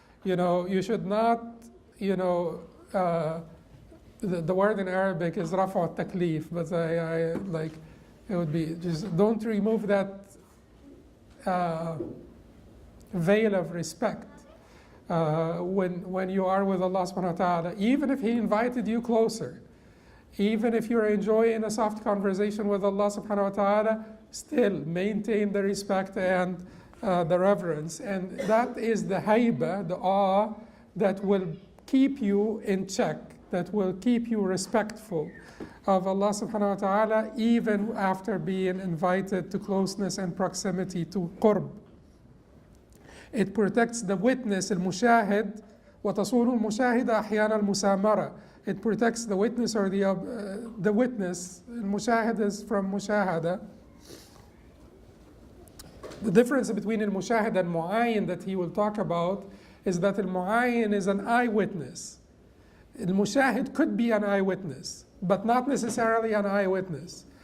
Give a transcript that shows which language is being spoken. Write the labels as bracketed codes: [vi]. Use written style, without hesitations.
[en] You should not, the word in Arabic is rafa taklif, but I like, it would be just don't remove that veil of respect when you are with Allah subhanahu wa ta'ala, even if He invited you closer, even if you're enjoying a soft conversation with Allah subhanahu wa ta'ala, still maintain the respect and the reverence. And that is the haiba, the awe that will keep you in check, that will keep you respectful of Allah subhanahu wa ta'ala, even after being invited to closeness and proximity, to qurb. It protects the witness, [ar] المشاهد, وتصون المشاهد أحيانا المسامرة. [en] It protects the witness or the witness. المشاهد is from مشاهدة. The difference between al-mushahid and mu'ayyin that he will talk about is that al-mu'ayyin is an eyewitness. Al-mushahid could be an eyewitness, but not necessarily an eyewitness.